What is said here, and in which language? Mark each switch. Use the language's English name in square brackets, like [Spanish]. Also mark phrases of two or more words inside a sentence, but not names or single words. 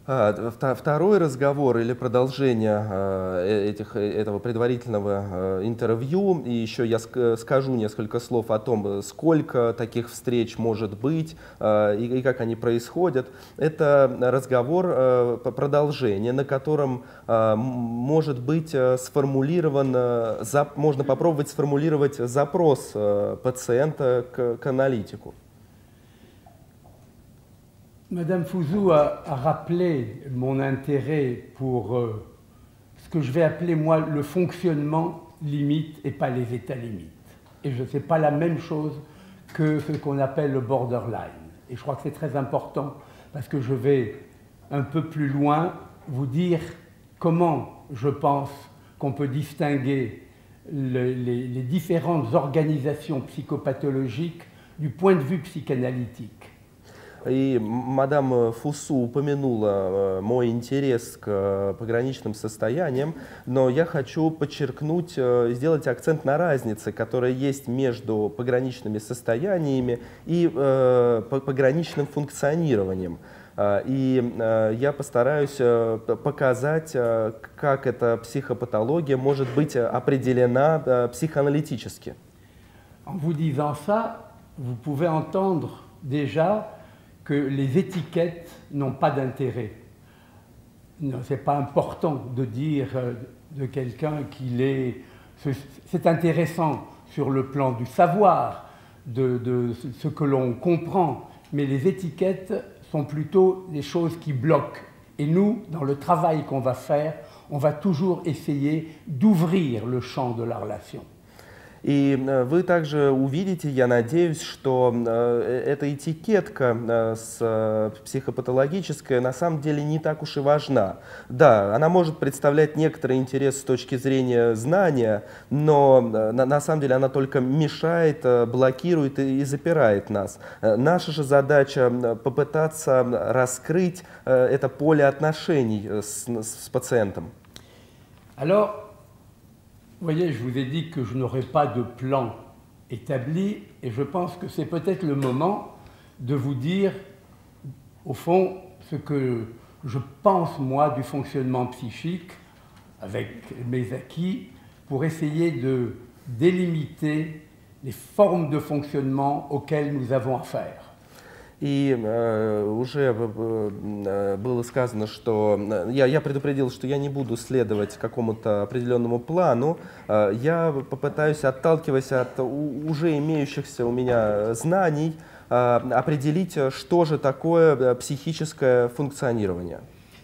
[Russian] Второй разговор или продолжение этого предварительного интервью, и еще я скажу несколько слов о том, сколько таких встреч может быть и как они происходят. Это разговор, продолжение, на котором может быть сформулирован, можно попробовать сформулировать запрос пациента к аналитику. [French] Madame Fouzou a rappelé mon intérêt pour ce que je vais appeler moi le fonctionnement limite et pas les états limites. Et je ne sais pas la même chose que ce qu'on appelle le borderline. Et je crois que c'est très important parce que je vais un peu plus loin vous dire comment je pense qu'on peut distinguer les différentes organisations psychopathologiques du point de vue psychanalytique. [Russian] И мадам Фусу упомянула мой интерес к пограничным состояниям, но я хочу подчеркнуть, сделать акцент на разнице, которая есть между пограничными состояниями и пограничным функционированием. И я постараюсь показать, как эта психопатология может быть определена психоаналитически. [French] En vous disant ça, vous pouvez entendre déjà que les étiquettes n'ont pas d'intérêt. Ce n'est pas important de dire de quelqu'un qu'il est... C'est intéressant sur le plan du savoir, de ce que l'on comprend, mais les étiquettes sont plutôt des choses qui bloquent. Et nous, dans le travail qu'on va faire, on va toujours essayer d'ouvrir le champ de la relation. [Russian] И вы также увидите, я надеюсь, что эта этикетка психопатологическая на самом деле не так уж и важна. Да, она может представлять некоторый интерес с точки зрения знания, но на самом деле она только мешает, блокирует и запирает нас. Наша же задача попытаться раскрыть это поле отношений с пациентом. [French] Vous voyez, je vous ai dit que je n'aurais pas de plan établi et je pense que c'est peut-être le moment de vous dire, au fond, ce que je pense, moi, du fonctionnement psychique avec mes acquis pour essayer de délimiter les formes de fonctionnement auxquelles nous avons affaire. [Russian] И уже было сказано, что я предупредил, что я не буду следовать какому-то определенному плану. Я попытаюсь, отталкиваясь от уже имеющихся у меня знаний, определить, что же такое психическое функционирование.